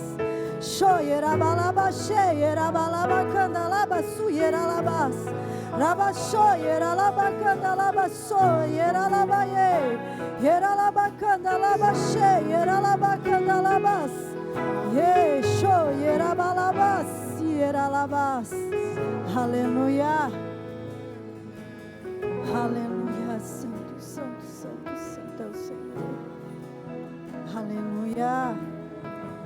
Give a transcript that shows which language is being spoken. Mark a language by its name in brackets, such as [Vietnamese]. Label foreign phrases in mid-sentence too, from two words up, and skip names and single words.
[Portuguese] Shoy, erabalabashei, erabalabacandalabasu, yeralabas. Rabashoy, eralabacandalabaso, yeralabaie. Yeralabacandalabashei, yeralabacandalabas. Yeshoy, erabalabas, yeralabas. Aleluia. Aleluia. Santo, santo, santo, santo é o Senhor.